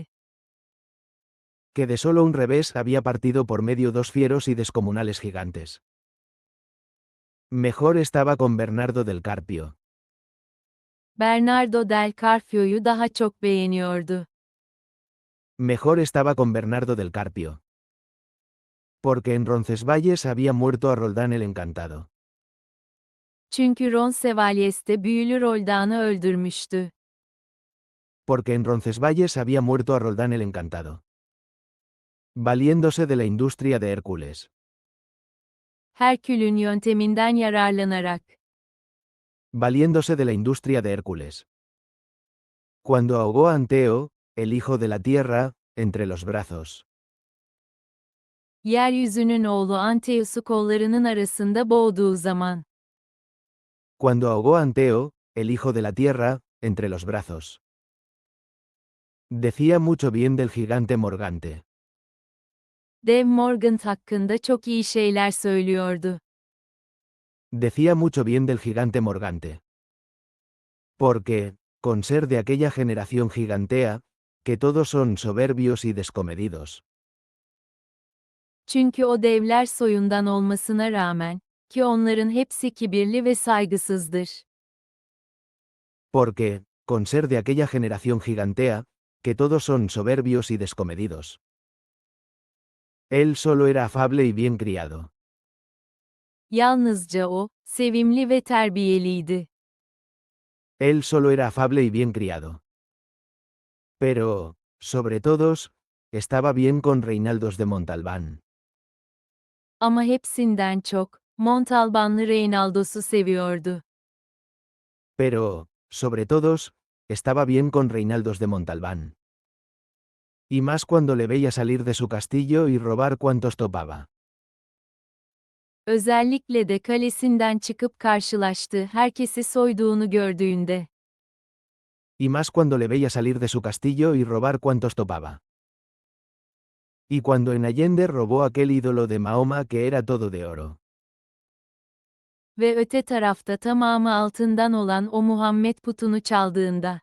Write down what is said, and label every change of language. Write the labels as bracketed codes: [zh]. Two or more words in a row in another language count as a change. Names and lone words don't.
[es] Que de solo un revés había partido por medio dos fieros y descomunales gigantes. Mejor estaba con Bernardo del Carpio. [tr] Bernardo del Carpio'yu daha çok beğeniyordu. [es] Mejor estaba con Bernardo del Carpio. Porque en Roncesvalles había muerto a Roldán el Encantado. [tr] Çünkü Roncesvalles de büyülü Roldan'ı öldürmüştü. [es] Porque en Roncesvalles había muerto a Roldán el Encantado. Valiéndose de la industria de Hércules. [tr] Herkül'ün yönteminden yararlanarak. [es] Valiéndose de la industria de Hércules. Cuando ahogó a Anteo, el hijo de la tierra, entre los brazos. [tr] Yeryüzünün oğlu Anteus'u kollarının arasında boğduğu zaman. [es] Cuando ahogó a Anteo, el hijo de la tierra, entre los brazos. Decía mucho bien del gigante Morgante. [tr] Dev Morgant hakkında çok iyi şeyler söylüyordu. [es] Decía mucho bien del gigante Morgante. Porque, con ser de aquella generación gigantea, que todos son soberbios y descomedidos. [tr] Çünkü o devler soyundan olmasına rağmen, ki onların hepsi kibirli ve saygısızdır. [es] Porque, con ser de aquella generación gigantea, que todos son soberbios y descomedidos. Él solo era afable y bien criado. [tr] Yalnızca o, sevimli ve terbiyeliydi. [es] Él solo era afable y bien criado. Pero, sobre todos, estaba bien con Reinaldos de Montalbán. [tr] Ama hepsinden çok, Montalbanlı Reynaldos'u seviyordu. [es] Pero, sobre todos, estaba bien con Reinaldos de Montalbán. Y más cuando le veía salir de su castillo y robar cuantos topaba. [tr] Özellikle de kalesinden çıkıp karşılaştığı herkesi soyduğunu gördüğünde. [es] Y más cuando le veía salir de su castillo y robar cuantos topaba. Y cuando en Allende robó aquel ídolo de Mahoma que era todo de oro. [tr] Ve öte tarafta tamamı altından olan o Muhammed putunu çaldığında.